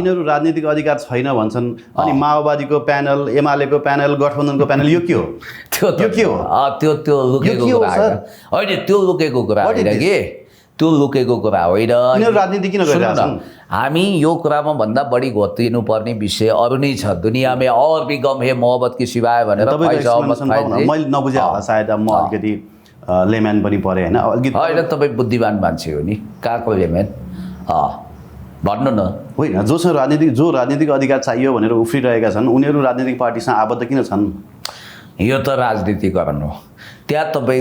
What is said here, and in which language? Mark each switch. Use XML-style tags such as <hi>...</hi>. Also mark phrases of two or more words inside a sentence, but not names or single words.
<ne>यिनीहरू राजनीतिक अधिकार छैन भन्छन्, अनि माओवादीको प्यानल, एमालेको प्यानल, गठबन्धनको प्यानल यो के हो? त्यो के हो? त्यो लुकेको कुरा होइन, त्यो लुकेको कुरा होइन कि, त्यो लुकेको कुरा होइन। राजनीति किन गरिरहेछन्? हामी यो कुरामा भन्दा बढी घोत्रिनु पर्ने विषय अरू नै छ।</ne> <hi>दुनियाँमा और भी गम है मोहब्बत की सिवाय भनेर</hi> <ne>मैले नबुझे होला सायद, म अलिकति लेम्यान पनि परे होइन। होइन, तपाईँ बुद्धिमान मान्छे हो नि, कहाँको लेम्यान भन्नु न। होइन, जो राजनीतिक अधिकार चाहियो भनेर उफ्रिरहेका छन् उनीहरू राजनीतिक पार्टीसँग आबद्ध किन छन्? यो त राजनीतिकरण हो। त्यहाँ तपाईँ</ne>